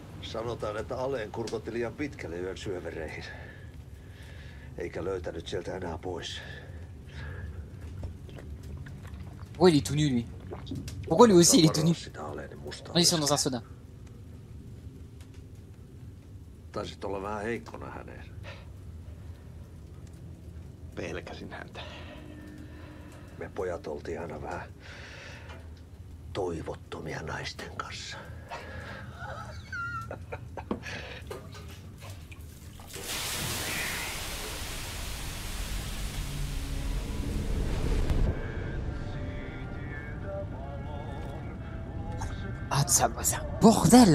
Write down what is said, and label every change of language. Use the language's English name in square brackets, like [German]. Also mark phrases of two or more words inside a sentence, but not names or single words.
[Finnish] Sanotaan, että Aleen kurkotti liian pitkälle yön syövereihin. Eikä löytänyt sieltä enää pois. [French] Pourquoi il est tout nu, lui? Pourquoi lui aussi il est tout nu? Non, ils sont dans un sauna. [Finnish] Taisit olla vähän heikkona häneen. Pelkäsin häntä. Me pojat oltiin aina vähän toivottomia naisten kanssa. [French] Ah, c'est un bordel!